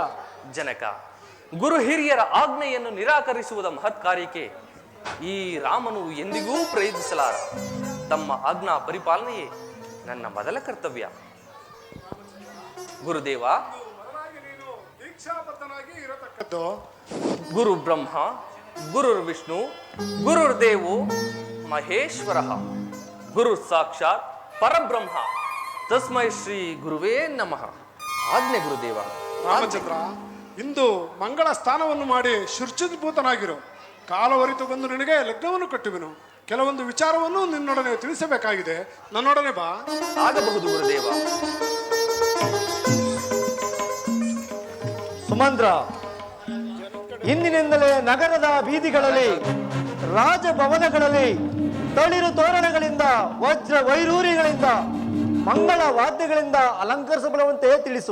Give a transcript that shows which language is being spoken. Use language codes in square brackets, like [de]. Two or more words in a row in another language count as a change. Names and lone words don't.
[kn] ಜನಕ, ಗುರು ಹಿರಿಯರ ಆಜ್ಞೆಯನ್ನು ನಿರಾಕರಿಸುವುದ ಮಹತ್ ಕಾರ್ಯಕ್ಕೆ ಈ ರಾಮನು ಎಂದಿಗೂ ಪ್ರಯತ್ನಿಸಲಾರ. ತಮ್ಮ ಆಜ್ಞಾ ಪರಿಪಾಲನೆಯೇ ನನ್ನ ಮೊದಲ ಕರ್ತವ್ಯ. ಗುರುದೇವ, ದೀಕ್ಷಾಬದ್ಧನಾಗಿ ಇರತಕ್ಕದ್ದು [sa] ಗುರು ಬ್ರಹ್ಮ, ಗುರುರ್ ವಿಷ್ಣು, ಗುರುರ್ ದೇವೋ ಮಹೇಶ್ವರ, ಗುರು ಸಾಕ್ಷಾತ್ ಪರಬ್ರಹ್ಮ, ತಸ್ಮೈ ಶ್ರೀ ಗುರುವೇ ನಮಃ. [kn] ಆಜ್ಞೆ ಗುರುದೇವ. ರಾಮಚಂದ್ರ, ಇಂದು ಮಂಗಳ ಸ್ನಾನವನ್ನು ಮಾಡಿ ಶುಚಿರ್ಭೂತನಾಗಿರು. ಕಾಲವರಿತು ಬಂದು ನಿನಗೆ ಲಗ್ನವನ್ನು ಕಟ್ಟುವೆನು. ಕೆಲವೊಂದು ವಿಚಾರವನ್ನು ನಿನ್ನೊಡನೆ ತಿಳಿಸಬೇಕಾಗಿದೆ. ನನ್ನೊಡನೆ ಬಾ. ಆಗಬಹುದು ಗುರುದೇವ. ಸುಮಂತ್ರ, ಇಂದಿನಿಂದಲೇ ನಗರದ ಬೀದಿಗಳಲ್ಲಿ, ರಾಜಭವನಗಳಲ್ಲಿ ತಳಿರು ತೋರಣಗಳಿಂದ, ವಜ್ರ ವೈರೂರಿಗಳಿಂದ, ಮಂಗಳ ವಾದ್ಯಗಳಿಂದ ಅಲಂಕರಿಸಬರುವಂತೆ ತಿಳಿಸು.